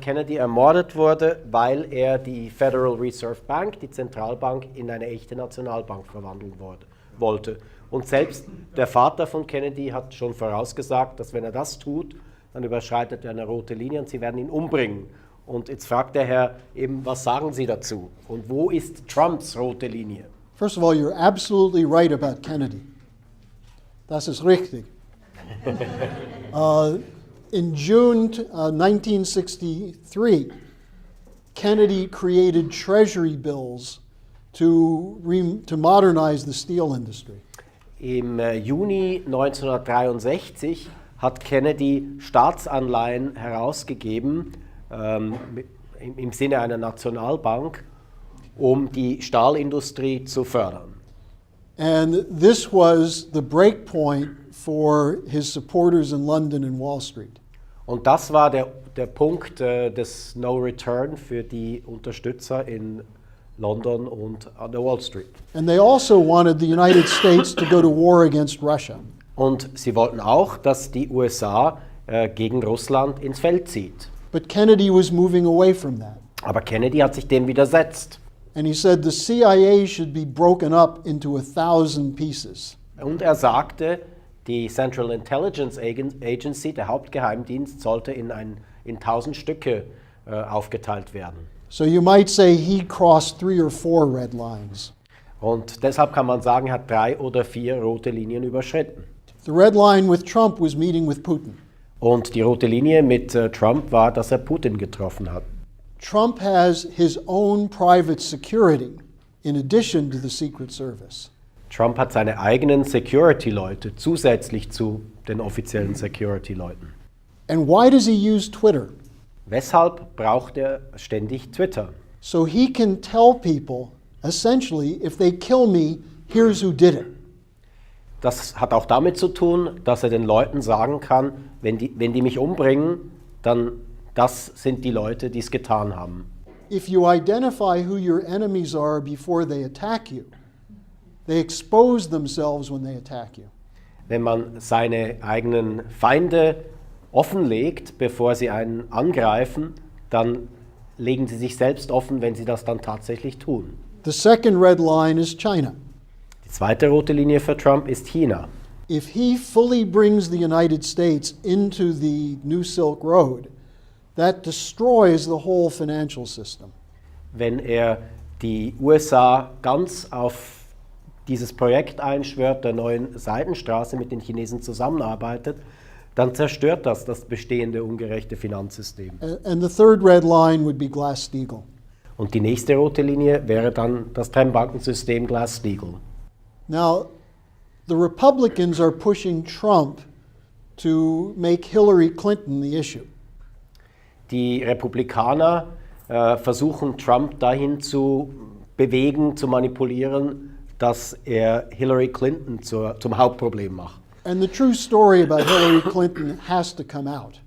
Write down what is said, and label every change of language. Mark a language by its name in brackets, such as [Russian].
[German] Kennedy, ermordet wurde, weil er die Federal Reserve Bank, die Zentralbank, in eine echte Nationalbank verwandeln wollte. Und selbst der Vater von Kennedy hat schon vorausgesagt, dass wenn er das tut, dann überschreitet er eine rote Linie und sie werden ihn umbringen. Und jetzt fragt der Herr eben, was sagen Sie dazu? Und wo ist Trumps rote Linie? [English] First of all, you're absolutely right about Kennedy. [German] Das ist richtig. [English] In June 1963, Kennedy created treasury bills to modernize the steel industry. [German] Im Juni 1963 hat Kennedy Staatsanleihen herausgegeben, im Sinne einer Nationalbank, um die Stahlindustrie zu fördern. [English] And this was the breakpoint for his supporters in London and Wall Street. [German] Und das war der Punkt des No Return für die Unterstützer in London und an der Wall Street. [English] And they also wanted the United States to go to war against Russia. [German] Und sie wollten auch, dass die USA gegen Russland ins Feld zieht. [English] But Kennedy was moving away from that. [German] Aber Kennedy hat sich dem widersetzt. [English] And he said the CIA should be broken up into 1,000 pieces. [German] Und er sagte, die Central Intelligence Agency, der Hauptgeheimdienst, sollte in 1000 Stücke aufgeteilt werden. [English] So you might say he crossed 3 or 4 red lines. [German] Und deshalb kann man sagen, er hat 3 oder 4 rote Linien überschritten. [English] The red line with Trump was meeting with Putin. [German] Und die rote Linie mit Trump war, dass er Putin getroffen hat. [English] Trump has his own private security in addition to the Secret Service. [German] Trump hat seine eigenen Security-Leute zusätzlich zu den offiziellen Security-Leuten. [English] And why does he use Twitter? [German] Weshalb braucht er ständig Twitter? [English] So he can tell people, essentially, if they kill me, here's who did it. [German] Das hat auch damit zu tun, dass er den Leuten sagen kann, wenn die mich umbringen, dann das sind die Leute, die es getan haben. [English] If you identify who your enemies are before they attack you, they expose themselves when they attack you. [German] Wenn man seine eigenen Feinde offenlegt, bevor sie einen angreifen, dann legen sie sich selbst offen, wenn sie das dann tatsächlich tun. [English] The second red line is China. [German] Die zweite rote Linie für Trump ist China. [English] If he fully brings the United States into the New Silk Road, that destroys the whole financial system. [German] Wenn er die USA ganz auf dieses Projekt einschwört, der neuen Seidenstraße mit den Chinesen zusammenarbeitet, dann zerstört das bestehende ungerechte Finanzsystem. [English] And the third red line would be Glass-Steagall. [German] Und die nächste rote Linie wäre dann das Trennbankensystem Glass-Steagall. [English] Now, the Republicans are pushing Trump to make Hillary Clinton the issue. [German] Die Republikaner versuchen Trump dahin zu bewegen, zu manipulieren, dass er Hillary Clinton zum Hauptproblem macht. [English] And the true story about Hillary Clinton has to come out.